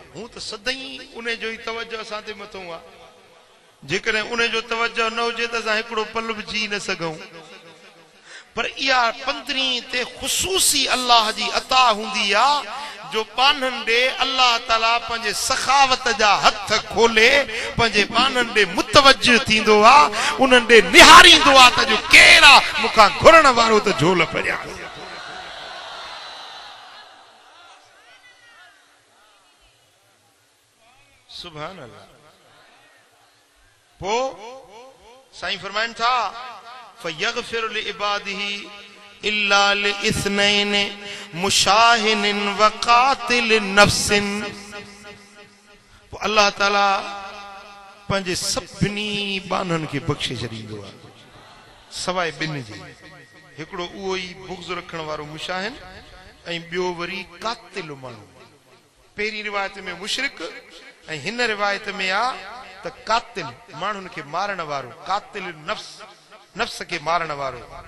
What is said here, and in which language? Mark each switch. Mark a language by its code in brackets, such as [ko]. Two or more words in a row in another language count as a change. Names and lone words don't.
[sd] हूं त सदाई उन जो ई तवजो असां ते मथो आहे, जेकॾहिं उन जो तवजो न हुजे त असां हिकिड़ो पल बि जी न सघूं, पर इहा 15 ते ख़ुसूसी अल्लाह जी अता हूंदी आहे जो बाननि ॾे अल्लाह ताला पंहिंजे सखावत जा हथ खोले पंहिंजे बाननि ॾे मुतवज्जह थींदो आहे, उन्हनि ॾे निहारींदो आहे त जो केरु आहे मूंखां घुरण वारो त झोल परियां। [ar] سبحان الله. [sd] पोइ साईं फरमाइनि था [ar] فيغفر لعباده إلا لاثنين مشاحن و قاتل نفس. [sd] अल्लाह ताला पंहिंजे सभिनी बाननि खे बख़्शे छॾींदो आहे सवाइ ॿिनि जे, हिकिड़ो उहो ई बुग़्ज़ रखण वारो मुशाहिन ऐं ॿियो वरी कातिल माण्हू। पहिरीं रिवायत में मुशरिक ऐं हिन रिवायत में आहे त कातिल माण्हुनि खे मारण वारो, कातिल नफ्स नफ्स खे मारण वारो।